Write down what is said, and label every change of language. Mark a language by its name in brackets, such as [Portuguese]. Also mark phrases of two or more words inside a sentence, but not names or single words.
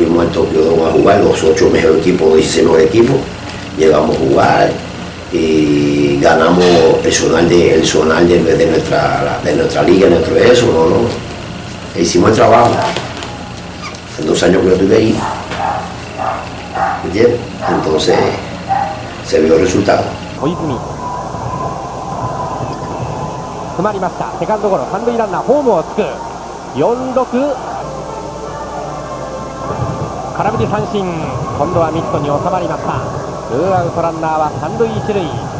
[Spanish] fuimos al Tokio Dome a jugar, los 8 mejores equipos, 16 mejores equipos, llegamos a jugar y ganamos el zonal de nuestra liga, nuestro eso, ¿no? E hicimos el trabajo. En 2 años que yo estuve ahí, ¿entiendes? Entonces se vio el resultado. [Japanese] 詰まりました。セカンドゴロ、三塁ランナーホームをつく。4-6、空振り三振。今度はミットに収まりました。ツーアウトランナーは三塁一塁。